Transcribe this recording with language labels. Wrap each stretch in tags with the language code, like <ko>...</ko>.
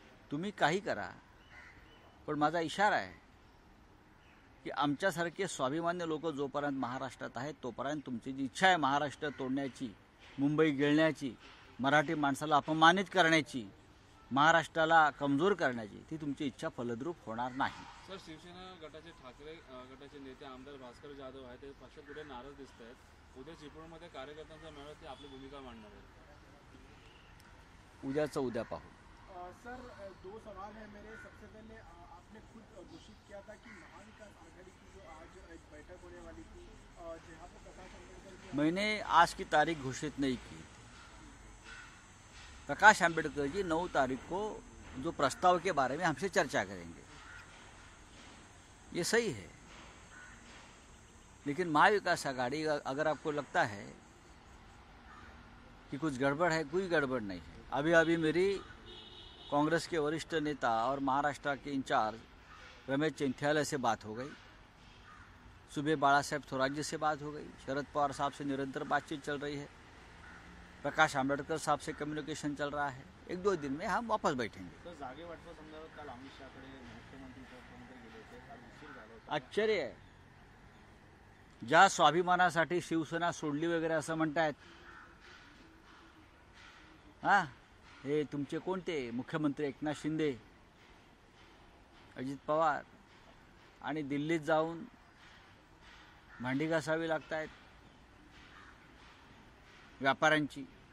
<mr>तुम्ही काही करा, पण माझा इशारा आहे की आमच्यासारखे स्वाभिमान्य लोक जोपर्यंत महाराष्ट्रात आहेत तोपर्यंत तुमची जी इच्छा आहे महाराष्ट्र तोडण्याची, मुंबई गिळण्याची, मराठी माणसाला अपमानित करण्याची, महाराष्ट्राला कमजोर करण्याची, ती तुमची इच्छा फलद्रूप होणार नाही. सर, शिवसेना गटाचे ठाकरे गटाचे नेते आमदार भास्कर जाधव आहेत, ते पक्षात पुढे नाराज दिसत आहेत. उद्या चिपळूणमध्ये कार्यकर्त्यांचा मेळावा, ते आपली भूमिका मांडणार आहेत. उद्याचं उद्या पाहू.</mr> <hi>सर, 2 सवाल है मेरे. सबसे पहले आपने खुद घोषित किया था कि महाविकास आघाड़ी की जो आज एक बैठक होने वाली थी, जहाँ पर प्रकाश आंबेडकर की मैंने आज की तारीख घोषित नहीं की. प्रकाश आंबेडकर जी 9 तारीख को जो प्रस्ताव के बारे में हमसे चर्चा करेंगे, ये सही है. लेकिन महाविकास आघाड़ी, अगर आपको लगता है कि कुछ गड़बड़ है, कोई गड़बड़ नहीं है. अभी अभी मेरी कांग्रेस के वरिष्ठ नेता और महाराष्ट्र के इंचार्ज रमेश चैंथियाला से बात हो गई. सुबह बाला साहेब थोराट जी से बात हो गई. शरद पवार साहब से निरंतर बातचीत चल रही है. प्रकाश आंबेडकर साहब से कम्युनिकेशन चल रहा है. 1-2 दिन में हम वापस बैठेंगे.</hi> <mr>तर जागे वाटपासंदर्भात काल अमित शहाकडे मुख्यमंत्री उपमुख्यमंत्री गेले होते. काल उशीर झाला होता. आश्चर्य आहे. ज्या स्वाभिमानासाठी शिवसेना सोडली वगैरे असं म्हणतायत, हा, हे तुमचे कोणते मुख्यमंत्री एकनाथ शिंदे, अजित पवार, आणि दिल्लीत जाऊन भांडी घासावी लागतायत व्यापाऱ्यांची.</mr>